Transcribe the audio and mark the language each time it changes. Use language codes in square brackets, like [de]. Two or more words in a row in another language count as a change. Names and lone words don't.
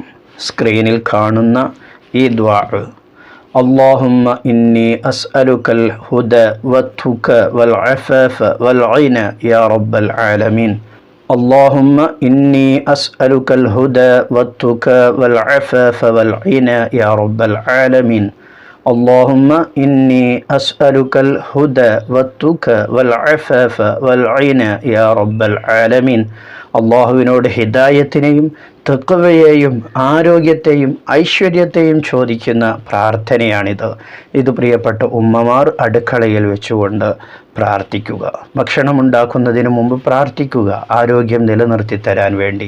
[ml] സ്ക്രീനിൽ കാണുന്ന ഈ ദ്വാ: [ar] اللهم إني أسألك الهدى والتقى والعفاف والغنى يا رب العالمين. اللهم إني أسألك الهدى والتقى والعفاف والغنى يا رب العالمين. اللهم إني أسألك الهدى والتقى والعفاف والغنى يا رب العالمين. [ml] അള്ളാഹുവിനോട് ഹിദായത്തിനെയും തഖ്വയെയും ആരോഗ്യത്തെയും ഐശ്വര്യത്തെയും ചോദിക്കുന്ന പ്രാർത്ഥനയാണിത്. ഇത് പ്രിയപ്പെട്ട ഉമ്മമാർ അടുക്കളയിൽ വെച്ചുകൊണ്ട് പ്രാർത്ഥിക്കുക. ഭക്ഷണമുണ്ടാക്കുന്നതിന് മുമ്പ് പ്രാർത്ഥിക്കുക, ആരോഗ്യം നിലനിർത്തി തരാൻ വേണ്ടി.